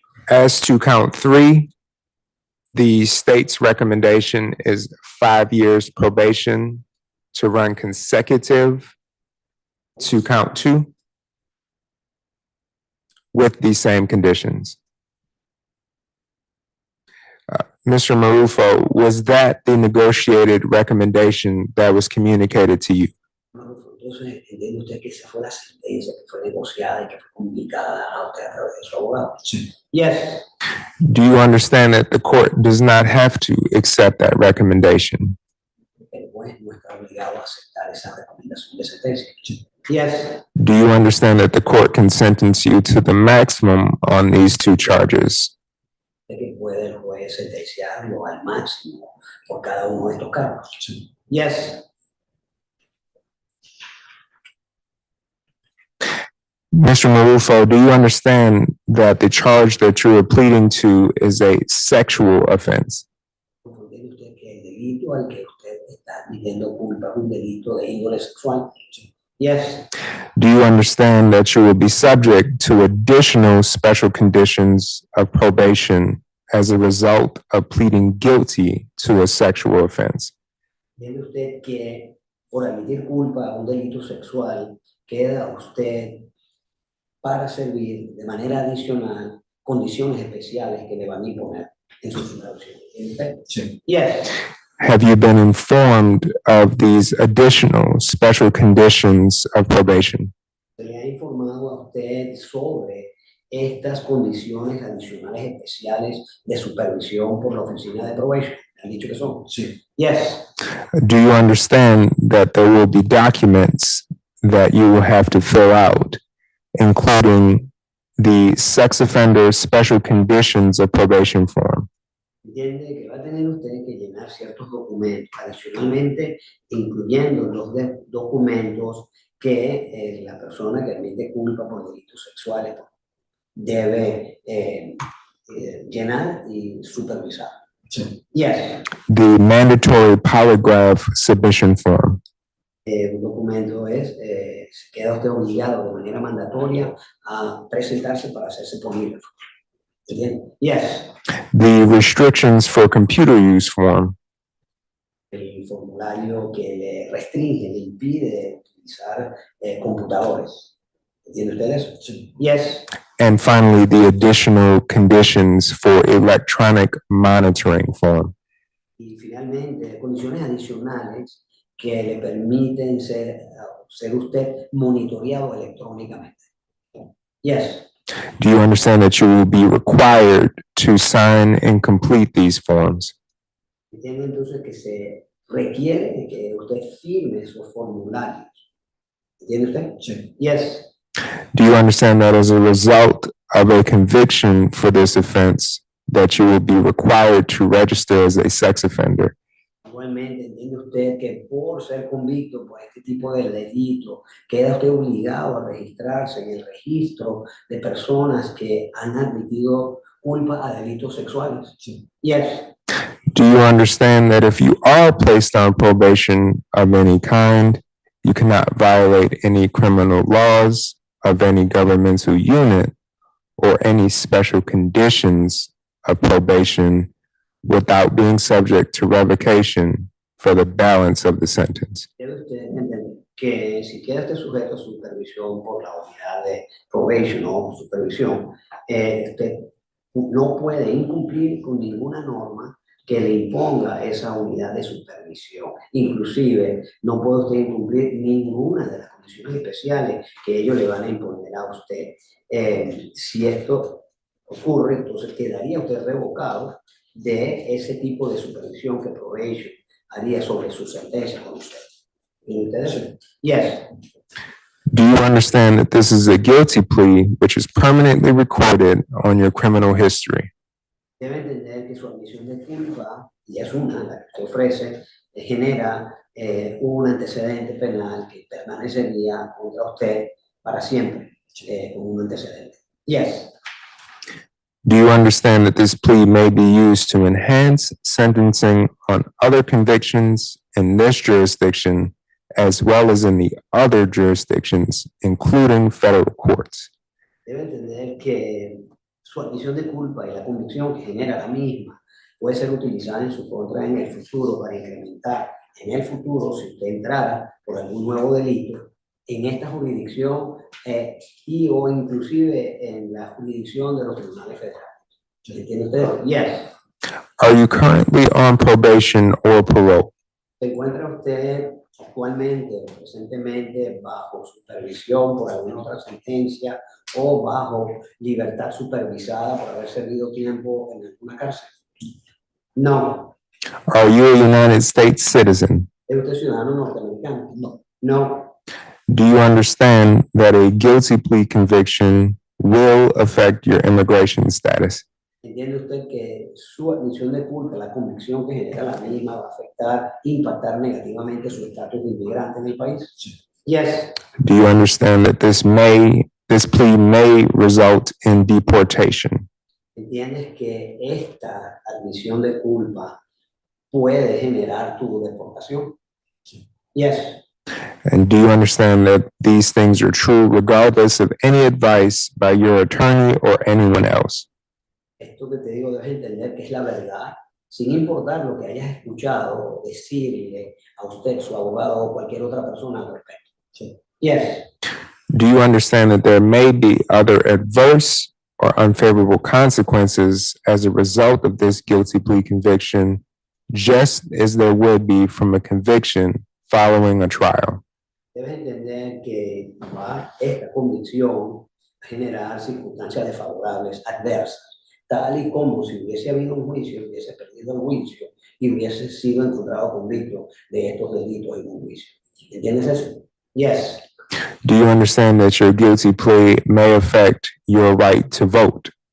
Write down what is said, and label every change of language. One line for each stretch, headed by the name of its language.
English: As to count 3, the state's recommendation is 5 years probation to run consecutive to count 2. with these same conditions. Mr. Marufo, was that the negotiated recommendation that was communicated to you?
Spanish: Entonces, ¿entiende usted que esa fue la sentencia que fue negociada y que fue comunicada a usted a través de su abogado? Sí.
English: Yes. Do you understand that the court does not have to accept that recommendation?
Spanish: El juez no está obligado a aceptar esa recomendación de sentencia. Sí.
English: Yes. Do you understand that the court can sentence you to the maximum on these two charges?
Spanish: De que puede el juez sentenciarlo al máximo por cada uno de estos cargos. Sí.
English: Yes. Mr. Marufo, do you understand that the charge that you are pleading to is a sexual offense?
Spanish: ¿Entiende usted que el delito al que usted está admitiendo culpa es un delito de índole sexual? Sí.
English: Yes. Do you understand that you will be subject to additional special conditions of probation as a result of pleading guilty to a sexual offense?
Spanish: ¿Entiende usted que por admitir culpa a un delito sexual queda usted para servir de manera adicional condiciones especiales que le van a imponer en su supervisión? Sí.
English: Yes. Have you been informed of these additional special conditions of probation?
Spanish: ¿Se le ha informado a usted sobre estas condiciones adicionales especiales de supervisión por la oficina de probation? ¿Han dicho que son? Sí.
English: Yes. Do you understand that there will be documents that you will have to fill out, including the sex offender special conditions of probation form?
Spanish: Entiende que va a tener usted que llenar ciertos documentos, adicionalmente incluyendo los documentos que la persona que admite culpa por delitos sexuales debe llenar y supervisar. Sí.
English: Yes. The mandatory polygraph submission form.
Spanish: Un documento es, queda usted obligado de manera mandatoria a presentarse para hacerse polígrafo. ¿Entiende?
English: Yes. The restrictions for computer use form.
Spanish: El formulario que le restringe, le impide utilizar computadores. ¿Entiende ustedes? Sí.
English: Yes. And finally, the additional conditions for electronic monitoring form.
Spanish: Y finalmente, condiciones adicionales que le permiten ser usted monitoreado electrónicamente.
English: Yes. Do you understand that you will be required to sign and complete these forms?
Spanish: Entiende entonces que se requiere que usted firme esos formularios. ¿Entiende usted? Sí.
English: Yes. Do you understand that as a result of a conviction for this offense, that you will be required to register as a sex offender?
Spanish: Igualmente, entiende usted que por ser convicto por este tipo de delito, queda usted obligado a registrarse en el registro de personas que han admitido culpa a delitos sexuales. Sí.
English: Yes. Do you understand that if you are placed on probation of any kind, you cannot violate any criminal laws of any governmental unit or any special conditions of probation without being subject to revocation for the balance of the sentence?
Spanish: Debe usted entender que si queda usted sujeto a supervisión por la unidad de probation o supervisión, usted no puede incumplir con ninguna norma que le imponga esa unidad de supervisión. Inclusive, no puede usted incumplir ninguna de las condiciones especiales que ellos le van a imponer a usted. Si esto ocurre, entonces quedaría usted revocado de ese tipo de supervisión que probation haría sobre su sentencia con usted. ¿Y ustedes?
English: Yes. Do you understand that this is a guilty plea which is permanently recorded on your criminal history?
Spanish: Debe entender que su admisión de culpa, y es una, la que ofrece, genera un antecedente penal que permanecería contra usted para siempre, como un antecedente.
English: Yes. Do you understand that this plea may be used to enhance sentencing on other convictions in this jurisdiction as well as in the other jurisdictions, including federal courts?
Spanish: Debe entender que su admisión de culpa y la convicción que genera la misma puede ser utilizada en su contra en el futuro para incrementar en el futuro, si usted entrara por algún nuevo delito, en esta jurisdicción y o inclusive en la jurisdicción de los tribunales federales. ¿Entiende usted?
English: Yes. Are you currently on probation or parole?
Spanish: ¿Se encuentra usted actualmente o presentemente bajo supervisión por alguna otra sentencia o bajo libertad supervisada por haber servido tiempo en alguna cárcel? No.
English: Are you a United States citizen?
Spanish: ¿Es usted ciudadano norteamericano? No. No.
English: Do you understand that a guilty plea conviction will affect your immigration status?
Spanish: ¿Entiende usted que su admisión de culpa, la convicción que genera la misma, va a afectar, impactar negativamente su estatus de inmigrante en el país? Sí.
English: Yes. Do you understand that this plea may result in deportation?
Spanish: ¿Entiendes que esta admisión de culpa puede generar tu deportación? Sí.
English: Yes. And do you understand that these things are true regardless of any advice by your attorney or anyone else?
Spanish: Esto que te digo debes entender que es la verdad, sin importar lo que hayas escuchado decirle a usted, su abogado o cualquier otra persona al respecto. Sí.
English: Yes. Do you understand that there may be other adverse or unfavorable consequences as a result of this guilty plea conviction, just as there would be from a conviction following a trial?
Spanish: Debes entender que esta convicción va a generar circunstancias desfavorables, adversas, tal y como si hubiese habido un juicio, hubiese perdido el juicio y hubiese sido encontrado convicto de estos delitos en un juicio. ¿Entiendes eso?
English: Yes. Do you understand that your guilty plea may affect your right to vote?